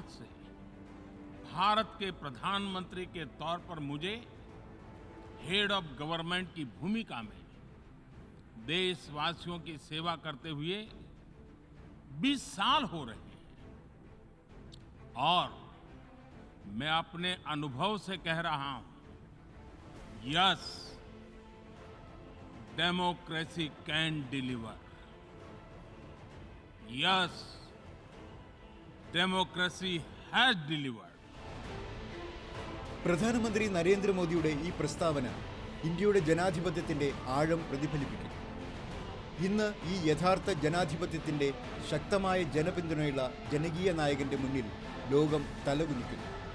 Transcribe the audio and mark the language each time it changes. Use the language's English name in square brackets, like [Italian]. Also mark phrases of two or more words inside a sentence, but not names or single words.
[Hindi] से भारत के प्रधानमंत्री के तौर पर मुझे [English] head of government [Hindi] की भूमिका में देशवासियों की सेवा करते हुए 20 साल हो रहे हैं और मैं अपने अनुभव से कह रहा हूं, [English] yes, democracy can deliver. Yes, democracy has delivered. [Malayalam] പ്രധാനമന്ത്രി നരേന്ദ്രമോദിയുടെ ഈ പ്രസ്താവന ഇന്ത്യയുടെ ജനാധിപത്യത്തിന്റെ ആഴം പ്രതിഫലിപ്പിക്കുന്നു. ഇന്ന് ഈ യഥാർത്ഥ ജനാധിപത്യത്തിന്റെ ശക്തമായ ജനപിന്തുണയുള്ള ജനകീയ നായകന്റെ മുന്നിൽ ലോകം തലകുനിക്കുന്നു.